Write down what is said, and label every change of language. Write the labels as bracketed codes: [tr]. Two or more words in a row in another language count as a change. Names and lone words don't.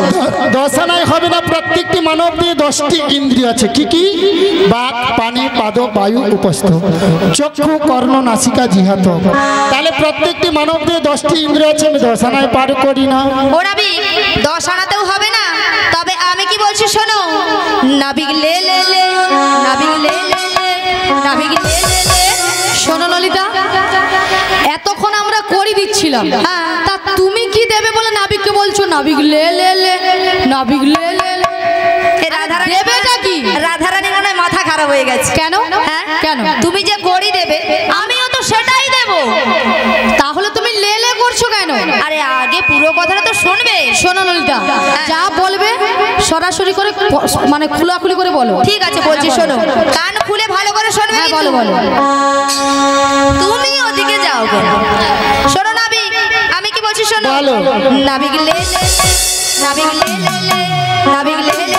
[bn] দশানায় হবে না। প্রত্যেকটি মানব দিয়ে 10টি ইন্দ্রিয় আছে। কি কি? বাক, পানি, পাদ, বায়ু, উপস্থ, চক্ষু, কর্ণ, নাসিকা, জিহাত। তাহলে প্রত্যেকটি মানব দিয়ে 10টি ইন্দ্রিয় আছে, আমি দশানায় পার করি না। ও নাবিক 10 আনাতেও হবে না। তবে আমি কি বলছি শোনো। নাবিক লে লে লে, নাবিক লে লে লে, নাবিক লে লে লে। শোনো ললিতা, এতক্ষণ আমরা করি দিচ্ছিলাম, তা তুমি কি দেবে বলে নাবিককে বলছো নাবিক লে লে লে, নাবিক লে লে লে। রাধারানী দেবেটা কি? রাধারানী মনে হয় মাথা খারাপ হয়ে গেছে। কেন? হ্যাঁ কেন? তুমি যে গড়ি দেবে আমিও তো সেটাই দেব। তাহলে তুমি লে লে করছো কেন? আরে আগে পুরো কথাটা তো শুনবে। শোনো ললিতা, যা বলবে সরাসরি করে মানে খোলাখুলি করে বলো। ঠিক আছে বলছি শোনো, কান খুলে ভালো করে শুনবে। হ্যাঁ বলো বলো। তুমি ওদিকে যাও গো। শোনো নাবিক, আমি কি বলছি শোনো। বলো। নাবিক লে লে লে, নাবিক লে লে লে, নাবিক